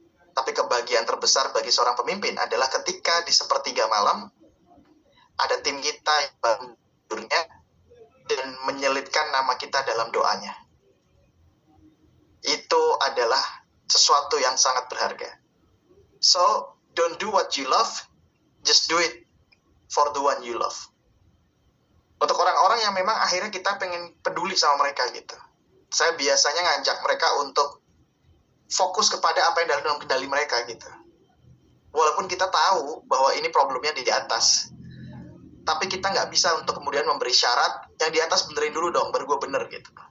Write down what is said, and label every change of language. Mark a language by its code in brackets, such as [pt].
[id] Tapi kebahagiaan terbesar bagi seorang pemimpin adalah ketika di sepertiga malam, ada tim kita yang bangun tidurnya dan menyelitkan nama kita dalam doanya. Itu adalah sesuatu yang sangat berharga. [en] So, don't do what you love, just do it for the one you love. [id] Untuk orang-orang yang memang akhirnya kita pengen peduli sama mereka gitu. Saya biasanya ngajak mereka untuk fokus kepada apa yang dalam kendali mereka gitu. Walaupun kita tahu bahwa ini problemnya di atas. Tapi kita nggak bisa untuk kemudian memberi syarat, yang di atas benerin dulu dong, baru gue bener gitu.